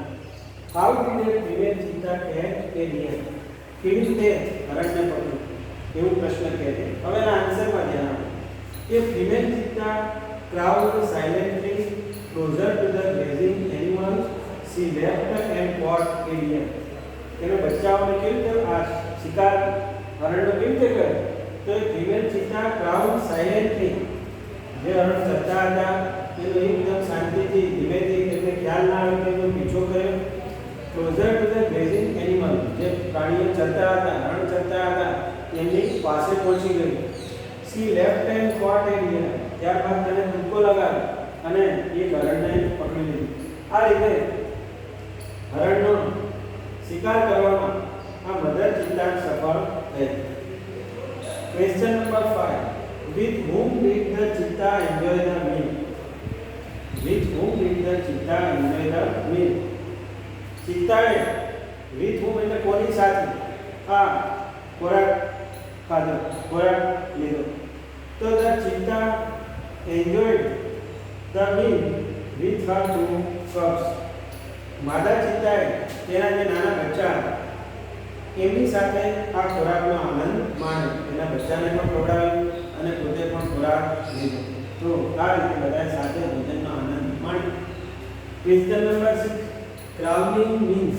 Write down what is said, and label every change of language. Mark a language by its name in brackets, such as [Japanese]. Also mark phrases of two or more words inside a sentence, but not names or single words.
[English] how did a female cheetah catch a deer. [Gujarati] કેવી રીતે હરણને પકડ્યું એવું પ્રશ્ન કહે છે. હવે એના આન્સરમાં ધ્યાન આપો. [English] a female cheetah crawled silently closer to the grazing animals she leapt and caught a deer. [Gujarati] તેને બચ્ચાઓને કેવી રીતે આ શિકાર હરણનો કેવી રીતે કર્યો? તો [English] a female cheetah crawled silently [Gujarati] જે હરણ ચરતા હતા એનો એકદમ શાંતિથી ધીમેથી તેમને ખ્યાલ ના આવે તેનો પીછો કર્યો. [English] closer to the grazing animal [Gujarati] જે પ્રાણીઓ ચરતા હતા, હરણ ચરતા હતા એમની પાસે પહોંચી ગઈ. [English] she leapt and caught a deer. [Gujarati] ત્યારબાદ તેને કૂદકો લગાવ્યો અને એ હરણને પકડી લીધું. આ રીતે હરણનો શિકાર કરવામાં આ મધર ચિત્તા સફળ થઈ. [English] question number 5 with whom did the cheetah enjoy the meal. with whom did the cheetah enjoy the meal. [Gujarati] ચિત્તાએ [English] with whom [Gujarati] એટલે કોની સાથે આ ખોરાક ખાધો, ખોરાક લીધો. [English] તો the cheetah enjoyed the meal with her 2 cubs. [Gujarati] માદા ચિત્તાએ તેના જે નાના બચ્ચા એમની સાથે આ ખોરાકનો આનંદ માણ્યો. એના બચ્ચાને પણ ખવડાવ્યું અને પોતે પણ ખોરાક લીધો. તો આ રીતે બધા સાથે ભોજનનો આનંદ માણ્યો. [English] question number 6 crawling means.